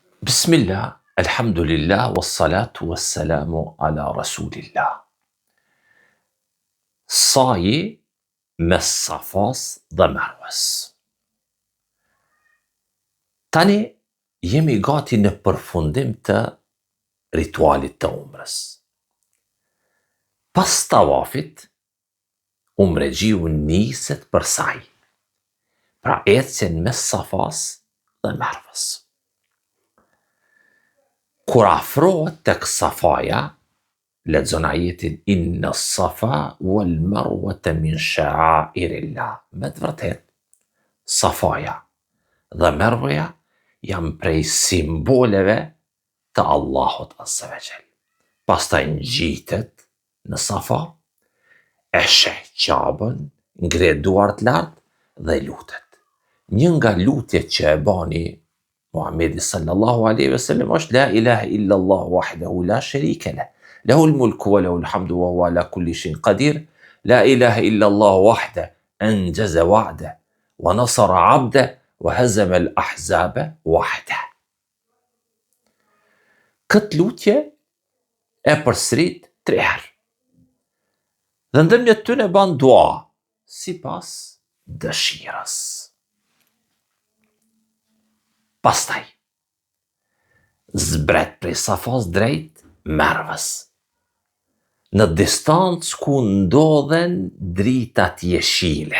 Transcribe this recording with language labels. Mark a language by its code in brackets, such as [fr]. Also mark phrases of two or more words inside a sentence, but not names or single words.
[ar] بسم الله الحمد لله والصلاة والسلام على رسول الله. [sq] Saji mes Safas dhe Marwës. Tani jemi gati në përfundim të ritualit të umrës. Pas tawafit, umregjiu niset për saj. Pra ecjen mes Safas dhe Marwës. Kur afrohet tek Safaja, lexon ajetin [ar] إن الصفا والمروة من شعائر الله. [sq] Me të vërtet, Safaja dhe Marwaja janë prej simboleve të Allahut [ar] عز وجل. [sq] Pastaj ngjitet në Safa, e sheh Qabën, ngre duart lart dhe lutet. Një nga lutjet që e bani [ar] Muhamedi صلى الله عليه وسلم është لا إله إلا الله وحده لا شريك له. له الملك وله الحمد وهو على كل شيء قدير. لا إله إلا الله وحده أنجز وعده ونصر عبده وهزم الأحزاب وحده. [sq] Këtë lutje e përsërit 3 herë. Dhe ndërmjet tyre ban dua sipas dëshirës. Pastaj zbret prej Safas drejt Marwës, në distancë ku ndodhen dritat jeshile.